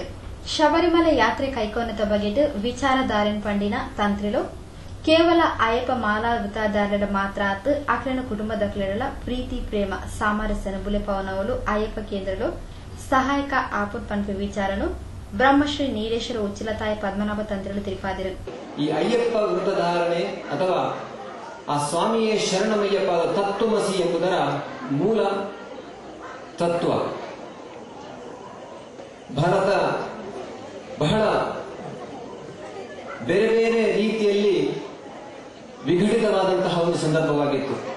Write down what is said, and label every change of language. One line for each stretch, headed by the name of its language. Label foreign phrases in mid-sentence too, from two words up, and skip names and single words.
Tulu: ಶಬರಿಮಲೆ ಯಾತ್ರೆ ಕೈಕೊನ್ನತ ಬಗೆಟ್ ವಿಚಾರಧಾರೆನ್ ಪಂಡಿನ ತಂತ್ರಿಲು ಕೇವಲ ಅಯ್ಯಪ್ಪ ಮಾಲಾ ವೃತ್ತಾಧಾರರ ಮಾತ್ರ ಆತ್ ಅಕ್ರನ ಕುಟುಂಬದಕ್ಲೆರಲ ಪ್ರೀತಿ ಪ್ರೇಮ ಸಾಮರಸ್ಯನ ಬುಲೆಪವನವಲು ಅಯ್ಯಪ್ಪ ಕೇಂದ್ರಲು ಸಹಾಯಕ ಆಪುಟ್ ಪನ್ಪೆ ವಿಚಾರನು ಬ್ರಹ್ಮಶ್ರೀ ನೀಲೇಶ್ವರ ಉಚ್ಚಿಲತಾಯ ಪದ್ಮನಾಭ ತಂತ್ರಿಲು ತಿರುಪಾದಿರು.
Kannada: ಈ ಅಯ್ಯಪ್ಪ ವೃತ್ತಧಾರಣೆ ಅಥವಾ ಆ
Malayalam: ಸ್ವಾಮಿಯೇ ಶರಣಮಯ್ಯಪ್ಪ
Kannada: ತತ್ವಮಸಿ ಎಂಬುದರ ಮೂಲ ತತ್ವ ಭಾರತ ಬಹಳ ಬೇರೆ ಬೇರೆ ರೀತಿಯಲ್ಲಿ ವಿಘಟಿತವಾದಂತಹ ಒಂದು ಸಂದರ್ಭವಾಗಿತ್ತು.